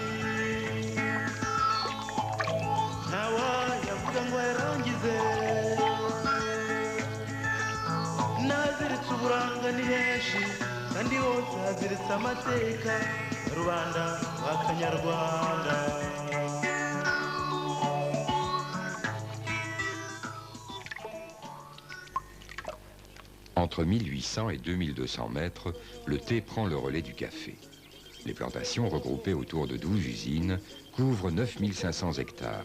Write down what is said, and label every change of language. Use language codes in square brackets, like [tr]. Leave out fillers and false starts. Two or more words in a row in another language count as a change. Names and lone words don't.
[rw] ntawayavuga ngo yarangize, n'ahaziritse uburanga ni henshi kandi hose haziritse amateka ya rubanda rwa kanyarwanda. [fr] Entre 1800 et 2200 mètres, le thé prend le relais du café. Les plantations, regroupées autour de 12 usines, couvrent 9500 hectares.